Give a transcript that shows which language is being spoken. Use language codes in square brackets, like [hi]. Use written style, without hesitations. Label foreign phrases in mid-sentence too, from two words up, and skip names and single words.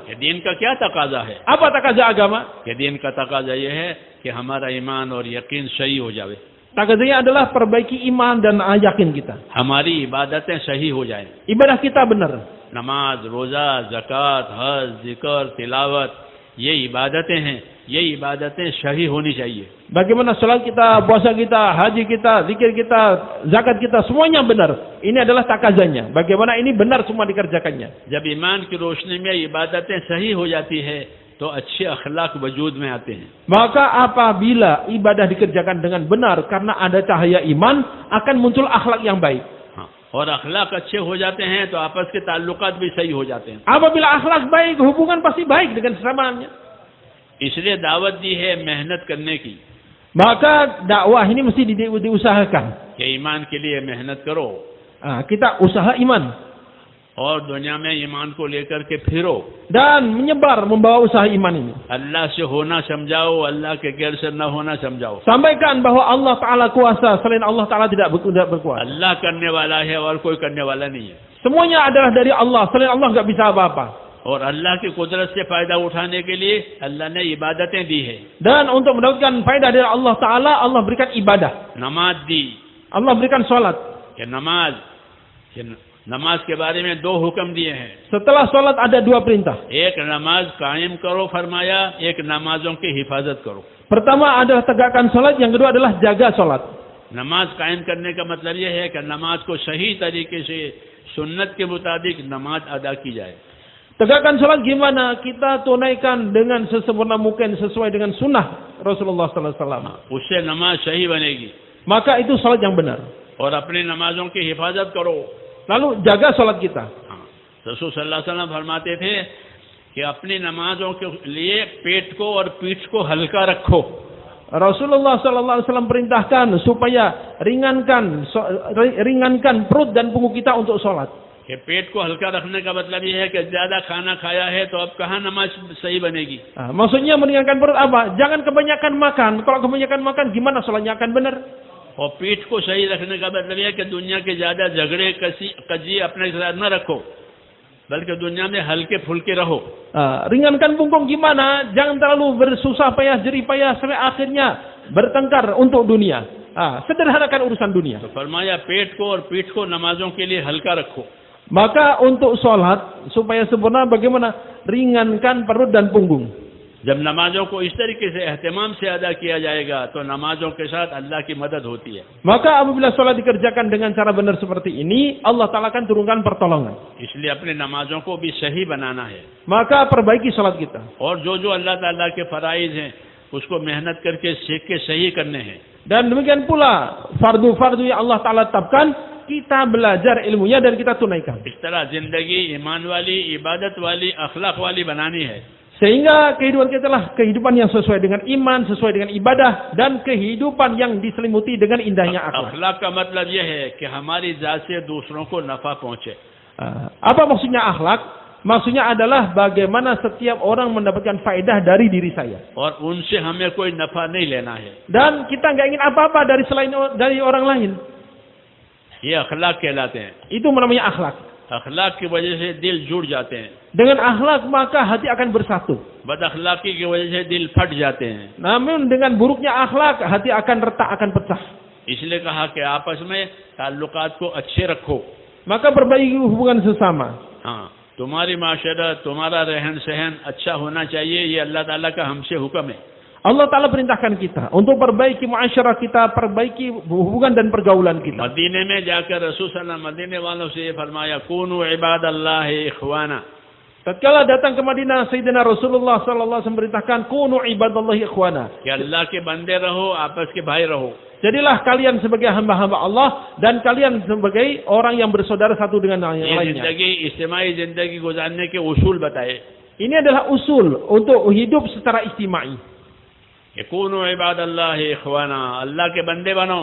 [hi] कि दीन का क्या तकाजा है? [id] Apa takaza agama? [hi] कि दीन का तकाजा ये है कि हमारा ईमान और यकीन सही हो जाए, [id] Takazanya adalah perbaiki iman dan yakin kita. [hi] हमारी इबादतें सही हो जाए, [id] Ibadah kita benar. [hi] नमाज, रोजा, ज़कात, हज, जिक्र, तिलावत, ये इबादतें हैं, ये इबादतें सही होनी चाहिए। [id] Bagaimana salat kita, puasa kita, haji kita, zikir kita, zakat kita, semuanya benar. Ini adalah takazanya. Bagaimana ini benar semua dikerjakannya. [hi] जब ईमान की रोशनी में इबादतें सही हो जाती है तो अच्छे अखलाक वजूद में आते हैं। [id] Maka apabila ibadah dikerjakan dengan benar karena ada cahaya iman, akan muncul akhlak yang baik. [hi] हाँ, और अखलाक अच्छे हो जाते हैं तो आपस के ताल्लुकात भी सही हो जाते हैं। [id] Apabila akhlak baik, hubungan pasti baik dengan sesamaannya. [hi] इसलिए दावत दी है मेहनत करने की, [id] Maka dakwah ini mesti diusahakan. [hi] कि ईमान के लिए मेहनत करो [id] Kita usaha iman [hi] और दुनिया में ईमान को लेकर के फिरो, [id] dan menyebar membawa usaha iman ini. [hi] अल्लाह से होना समझाओ, अल्लाह के गैर से न होना समझाओ। [id] Sampaikan bahwa Allah Ta'ala kuasa, selain Allah Ta'ala tidak berkuasa. [hi] अल्लाह करने वाला है और कोई करने वाला नहीं है, [id] Semuanya adalah dari Allah, selain Allah nggak bisa apa-apa. [hi] और अल्लाह की कुदरत से फायदा उठाने के लिए अल्लाह ने इबादतें दी है। [id] Dan untuk mendapatkan faedah dari Allah Ta'ala, Allah berikan ibadah. [hi] नमाज दी, [id] Allah berikan sholat. [hi] कि नमाज के बारे में दो हुक्म दिए हैं। [id] Setelah sholat ada dua perintah. [hi] एक नमाज कायम करो फरमाया, एक नमाजों की हिफाजत करो। [id] Pertama adalah tegakkan sholat, yang kedua adalah jaga sholat. [hi] नमाज कायम करने का मतलब यह है कि नमाज को सही तरीके से सुन्नत के मुताबिक नमाज अदा की जाए। [id] Tegakkan sholat gimana? Kita tunaikan dengan sesempurna mungkin sesuai dengan sunnah Rasulullah SAW. [hi] उससे नमाज सही बनेगी। [id] Maka itu sholat yang benar. [hi] और अपनी नमाजों की हिफाजत करो। [id] Lalu jaga sholat kita. [hi] रसूल [ar] صلى الله عليه وسلم [hi] फरमाते थे कि अपनी नमाजों के लिए पेट को और पीठ को हल्का रखो। [id] Rasulullah SAW perintahkan supaya ringankan perut dan punggung kita untuk sholat. [hi] कि पेट को हल्का रखने का मतलब ये है कि ज्यादा खाना खाया है तो अब कहाँ नमाज सही बनेगी। [id] Maksudnya meringankan perut apa? Jangan kebanyakan makan. Kalau kebanyakan makan gimana sholatnya akan benar? [hi] और पीठ को सही रखने का मतलब यह है कि दुनिया के ज्यादा झगड़े कजी अपने साथ न रखो, बल्कि दुनिया में हल्के फुल्के रहो। [id] Ringankan punggung gimana? Jangan terlalu bersusah payah, jerih payah sampai akhirnya bertengkar untuk dunia. Sederhanakan urusan dunia. [hi] तो फरमाया पेट को और पीठ को नमाजों के लिए हल्का रखो। [id] Maka untuk sholat supaya sempurna bagaimana? Ringankan perut dan punggung. [hi] जब नमाजों को इस तरीके से एहतमाम से अदा किया जाएगा तो नमाजों के साथ अल्लाह की मदद होती है। [id] Maka apabila sholat dikerjakan dengan cara benar seperti ini, Allah Ta'ala akan turunkan pertolongan. [hi] इसलिए अपने नमाजों को भी सही बनाना है [id] Maka perbaiki sholat kita. [hi] और जो अल्लाह ताला के फराइज हैं उसको मेहनत करके सीख के सही करने हैं। [id] Dan demikian pula fardu-fardu yang Allah Ta'ala tetapkan, kita belajar ilmunya dan kita tunaikan. [hi] इस तरह जिंदगी ईमान वाली, इबादत वाली, अखलाक वाली बनानी है। [id] Sehingga kehidupan kita adalah kehidupan yang sesuai dengan iman, sesuai dengan ibadah, dan kehidupan yang diselimuti dengan indahnya akhlak. [hi] अखलाक का मतलब यह है कि हमारी जात से दूसरों को नफा पहुंचे। [id] Apa maksudnya akhlak? Maksudnya adalah bagaimana setiap orang mendapatkan faedah dari diri saya. [hi] और उनसे हमें कोई नफा नहीं लेना है। [id] Dan kita nggak ingin apa-apa dari orang lain. [hi] ये अखलाक कहलाते हैं। [id] Itu namanya akhlak. [hi] अखलाक की वजह से दिल जुड़ जाते हैं, [id] Dengan akhlak maka hati akan bersatu. [hi] बद अखलाकी की वजह से दिल फट जाते हैं। [id] Namun dengan buruknya akhlak, hati akan retak, akan pecah. [hi] इसलिए कहा कि आपस में ताल्लुकात को अच्छे रखो। [id] Maka perbaiki hubungan sesama. [hi] हाँ, तुम्हारी माशरत, तुम्हारा रहन सहन अच्छा होना चाहिए, ये अल्लाह ताला का हमसे हुक्म है। [id] Allah Ta'ala perintahkan kita untuk perbaiki muasyarah kita, perbaiki hubungan dan pergaulan kita. [hi] मदीने में जाकर रसूल [ar] صلى الله عليه وسلم [hi] मदीने वालों से ये फरमाया, [ar] كونوا عباد الله إخوانا. [id] Tatkala datang ke Madinah, Sayyidina Rasulullah [ar] صلى الله عليه وسلم [id] memerintahkan [ar] كونوا عباد الله إخوانا. [hi] कि अल्लाह के बंदे रहो, आपस के भाई रहो। [id] Jadilah kalian sebagai hamba-hamba Allah dan kalian sebagai orang yang bersaudara satu dengan yang [hi] ये [id] lainnya. [hi] जिंदगी, इज्तिमाई जिंदगी गुजारने के उसूल बताए। [id] Ini adalah usul untuk hidup secara ijtimai. [ar] كونوا عباد الله إخوانا, [hi] अल्लाह के बंदे बनो।